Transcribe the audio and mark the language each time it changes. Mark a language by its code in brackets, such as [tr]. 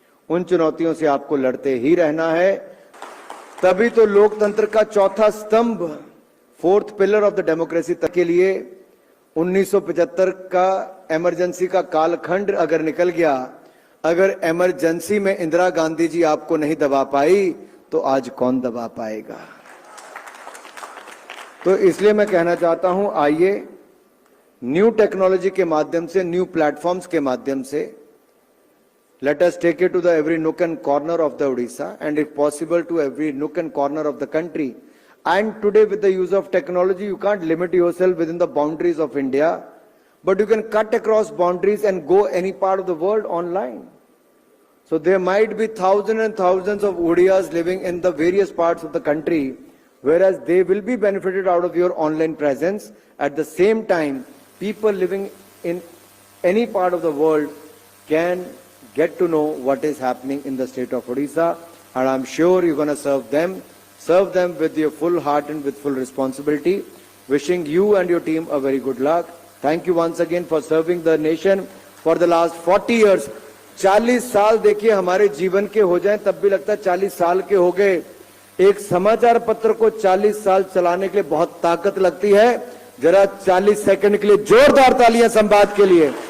[hi] उन चुनौतियों से आपको लड़ते ही रहना है। तभी तो लोकतंत्र का चौथा स्तंभ, [en] 4th pillar of the democracy [hi] तक के लिए 1975 का इमरजेंसी का कालखंड अगर निकल गया, अगर इमरजेंसी में इंदिरा गांधी जी आपको नहीं दबा पाई, तो आज कौन दबा पाएगा। तो इसलिए मैं कहना चाहता हूं, आइए न्यू टेक्नोलॉजी के माध्यम से, [en] New platforms के माध्यम से, let us take it to the every nook and corner of the Odisha, and if possible to every nook and corner of the country. And today with the use of technology, you can't limit yourself within the boundaries of India, but you can cut across boundaries and go any part of the world online. So there might be thousands and thousands of Odiyas living in the various parts of the country, whereas they will be benefited out of your online presence. At the same time, people living in any part of the world can get to know what is happening in the state of Odisha, and I'm sure you're going to serve them with your full heart and with full responsibility. Wishing you and your team a very good luck. Thank you once again for serving the nation for the last 40 years. [hi] 40 साल देखिए हमारे जीवन के हो जाएं, तब भी लगता है 40 साल के हो गए। एक समाचार पत्र को 40 साल चलाने के लिए बहुत ताकत लगती है। जरा 40 सेकंड के लिए जोरदार तालियां संवाद के लिए।